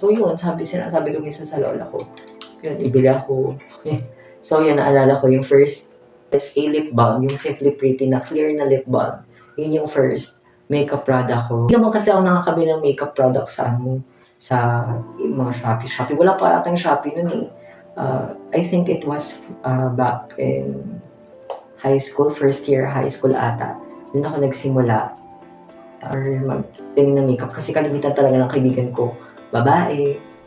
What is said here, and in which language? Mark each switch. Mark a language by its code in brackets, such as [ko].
[tl] So yun, sabi ko minsan sa lola ko, yun, ibili ako. So yun, naalala ko yung [en] first is a lip balm, [tl] yung Simply Pretty na clear na lip balm. Yun yung first makeup product ko. Hindi naman kasi ako nakakabili ng makeup product sa mga Shopee. Wala pa atang Shopee nun eh. [en] I think it was back in high school, first year high school ata. [tl] Doon ako nagsimula or magtingin ng makeup kasi kalimitan talaga ng kaibigan ko, babae.